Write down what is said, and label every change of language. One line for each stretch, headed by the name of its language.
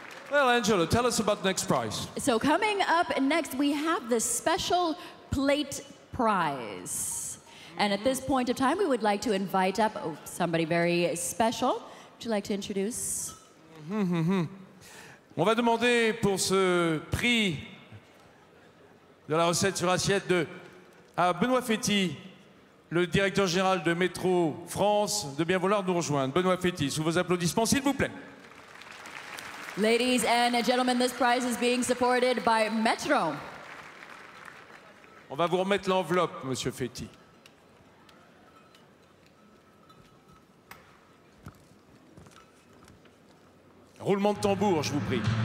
English: Well, Angela, tell us about the next prize. So coming up next, we have the special plate prize. And at this point of time, we would like to invite up somebody very special. Would you like to introduce?
French: On va demander pour ce prix de la recette sur assiette à Benoît Féty, le directeur général de Métro France, de bien vouloir nous rejoindre. Benoît Féty, sous vos applaudissements, s'il vous plaît.
English: Ladies and gentlemen, this prize is being supported by Metro.
French: On va vous remettre l'enveloppe, Monsieur Féty. Roulement de tambour, je vous prie.